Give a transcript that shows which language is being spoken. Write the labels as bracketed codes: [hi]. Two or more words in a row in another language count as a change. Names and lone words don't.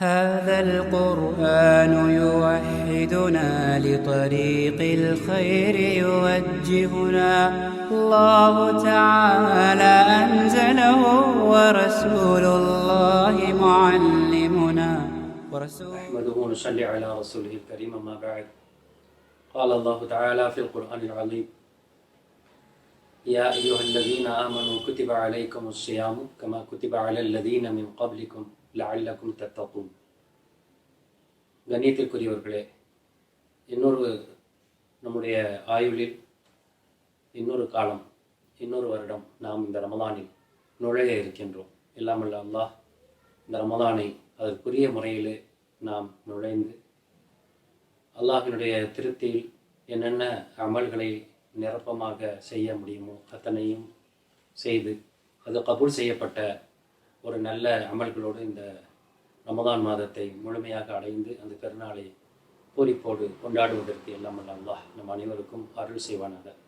[ar] هذا القرآن يوحدنا لطريق الخير يوجهنا الله تعالى أنزله ورسول الله معلمنا نحمده ونصلي على رسوله الكريم أما بعد قال الله تعالى في القرآن العظيم يا أيها الذين آمنوا كتب عليكم الصيام كما كتب على الذين من قبلكم لعلكم تتقون. [ta] கண்ணியத்திற்குரியவர்களே, இன்னொரு நம்முடைய ஆயுளில் இன்னொரு காலம், இன்னொரு வருடம் நாம் இந்த ரமலானில் நுழைய இருக்கின்றோம். எல்லாமல்ல அல்லாஹ் இந்த ரமலானை அதற்குரிய முறையிலே நாம் நுழைந்து அல்லாஹினுடைய திருப்தியில் என்னென்ன அமல்களை நிரப்பமாக செய்ய முடியுமோ அத்தனையும் செய்து அது கபூல் செய்யப்பட்ட ஒரு நல்ல அமல்களோடு இந்த ரமதான் மாதத்தை முழுமையாக அடைந்து அந்த பெருநாளை பூரிப்போடு கொண்டாடுவதற்கு எல்லாம் அல்ல அல்லாஹ் நம் அனைவருக்கும் அருள் செய்வானாக.